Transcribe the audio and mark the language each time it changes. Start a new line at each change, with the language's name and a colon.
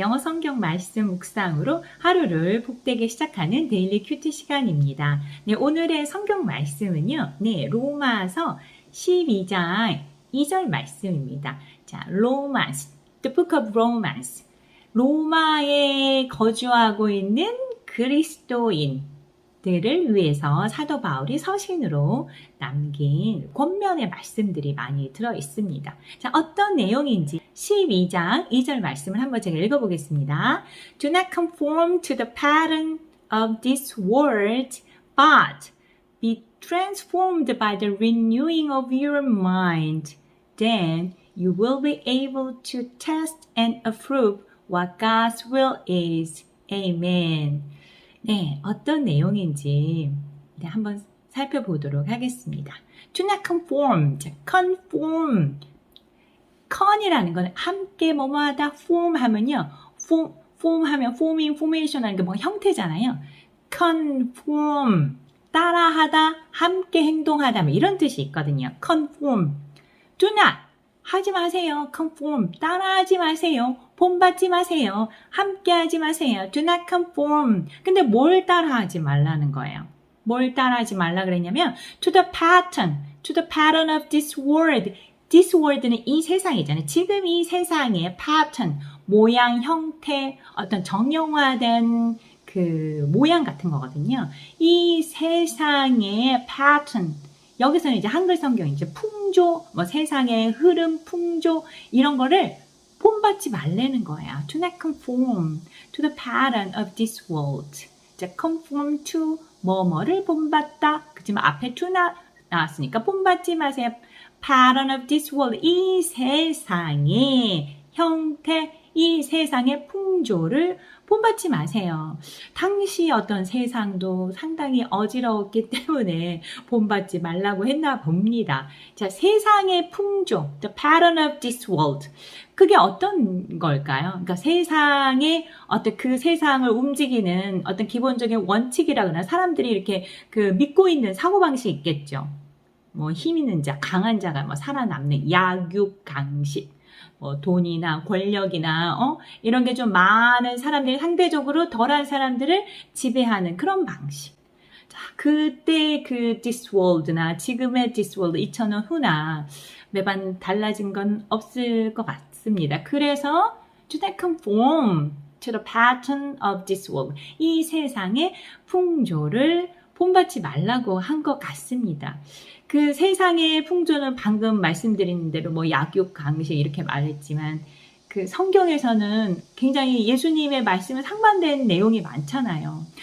Korean: 영어 성경 말씀 묵상으로 하루를 복되게 시작하는 데일리 큐티 시간입니다. 네, 오늘의 성경 말씀은요. 네, 로마서 12장 2절 말씀입니다.
English: 자, Romans, the book of Romans.
Korean: 로마에 거주하고 있는 그리스도인들을 위해서 사도 바울이 서신으로 남긴 권면의 말씀들이 많이 들어 있습니다. 자, 어떤 내용인지 12장 2절 말씀을 한번 제가 읽어보겠습니다.
English: Do not conform to the pattern of this world, but be transformed by the renewing of your mind. Then you will be able to test and approve what God's will is. Amen.
Korean: 네, 어떤 내용인지 한번 살펴보도록 하겠습니다.
English: Do not conform, conform.
Korean: con이라는 건 함께 뭐뭐하다, form 하면요. form 하면 forming, formation 하는 게 뭐 형태잖아요. conform, 따라하다, 함께 행동하다 뭐 이런 뜻이 있거든요. conform.
English: do not,
Korean: 하지 마세요. conform, 따라하지 마세요. 본받지 마세요. 함께 하지 마세요.
English: do not conform.
Korean: 근데 뭘 따라하지 말라는 거예요. 뭘 따라하지 말라 그랬냐면
English: to the pattern of this world. This world
Korean: 는 이 세상이잖아요. 지금 이 세상의 pattern, 모양, 형태, 어떤 정형화된 그 모양 같은 거거든요. 이 세상의 pattern, 여기서는 이제 한글 성경 이제 풍조, 뭐 세상의 흐름, 풍조 이런 거를 본받지 말라는 거야.
English: To not conform to the pattern of this world.
Korean: 자,
English: conform to
Korean: 뭐뭐를 본받다. 그지만 앞에 to 나왔으니까 본받지 마세요.
English: pattern of this world,
Korean: 이 세상의 형태, 이 세상의 풍조를 본받지 마세요. 당시 어떤 세상도 상당히 어지러웠기 때문에 본받지 말라고 했나 봅니다.
English: 자,
Korean: 세상의 풍조,
English: the pattern of this world.
Korean: 그게 어떤 걸까요? 그러니까 세상의 어떤 그 세상을 움직이는 어떤 기본적인 원칙이라거나 사람들이 이렇게 그 믿고 있는 사고방식이 있겠죠. 뭐 힘 있는 자, 강한 자가 뭐 살아남는 약육강식, 뭐 돈이나 권력이나 이런 게 좀 많은 사람들이 상대적으로 덜한 사람들을 지배하는 그런 방식. 자, 그때 그
English: this world
Korean: 나 지금의 this world 2000년 후나 매번 달라진 건 없을 것 같습니다. 그래서
English: to not conform to the pattern of this world.
Korean: 이 세상의 풍조를 본받지 말라고 한 것 같습니다. 그 세상의 풍조는 방금 말씀드린 대로 뭐 약육강식 이렇게 말했지만 그 성경에서는 굉장히 예수님의 말씀에 상반된 내용이 많잖아요.